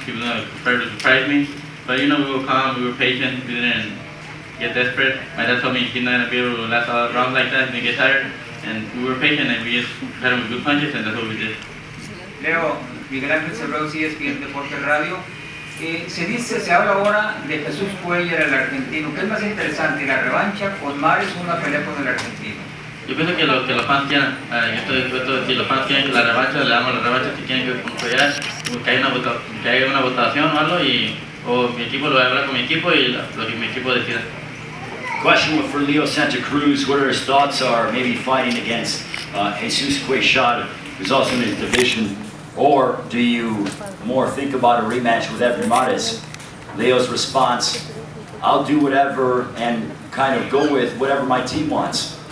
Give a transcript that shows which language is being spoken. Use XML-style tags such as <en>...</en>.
<en>He was gonna try to surprise me, but you know, we were calm, we were patient, we didn't get desperate. My dad told me he's not gonna be able to last all rounds like that, and get tired. And we were patient, and we just had him with good punches, and that's what we did. Leo, Miguel Ángel Cerrado, ESPN Deportes Radio.</en> <es>Se habla ahora de Jesús Cuellar, el argentino. ¿Qué es más interesante, la revancha con Mares o una pelea con el argentino? Yo pienso que los fans quieran. Yo estoy dispuesto, si los fans quieren la revancha, le damos la revancha. Si quieren que Cuellar, que haya una votación o algo, o mi equipo lo va a hablar con mi equipo y lo que mi equipo decida.</es> <en>Question for Leo Santa Cruz, what his thoughts are maybe fighting against Jesus Cuellar, who's also in his division, or do you more think about a rematch with Abner Mares? Leo's response, I'll do whatever and kind of go with whatever my team wants.</en>